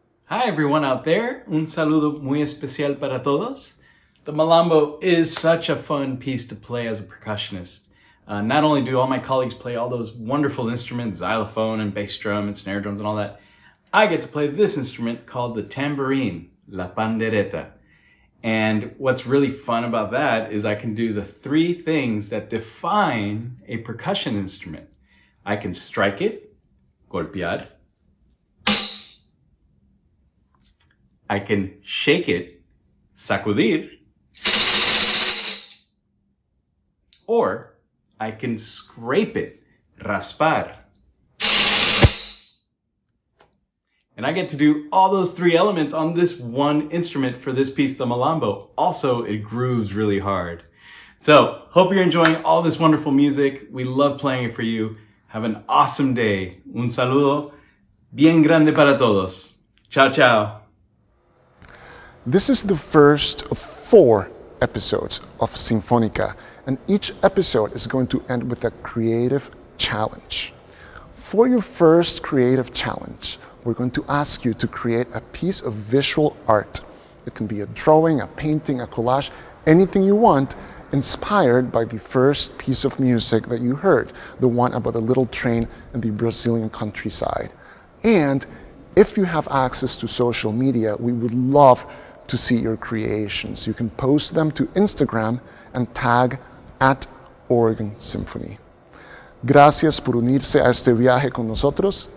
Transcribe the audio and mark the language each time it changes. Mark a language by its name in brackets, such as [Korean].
[English] Hi everyone out there, [Spanish] un saludo muy especial para todos. [English] The malambo is such a fun piece to play as a percussionist. Not only do all my colleagues play all those wonderful instruments, xylophone and bass drum and snare drums and all that, I get to play this instrument called the tambourine, [Spanish] la pandereta. [English] And what's really fun about that is I can do the three things that define a percussion instrument. I can strike it, golpear. I can shake it, sacudir. Or I can scrape it, raspar. And I get to do all those three elements on this one instrument for this piece, the malambo. Also, it grooves really hard. So, hope you're enjoying all this wonderful music. We love playing it for you. Have an awesome day. [Spanish] Un saludo bien grande para todos. Ciao, ciao. [English] This is the first of 4 episodes of Sinfónica, and each episode is going to end with a creative challenge. For your first creative challenge, we're going to ask you to create a piece of visual art. It can be a drawing, a painting, a collage, anything you want, inspired by the first piece of music that you heard, the one about the little train in the Brazilian countryside. And if you have access to social media, we would love to see your creations. You can post them to Instagram and tag @Oregon Symphony. [Spanish] Gracias por unirse a este viaje con nosotros.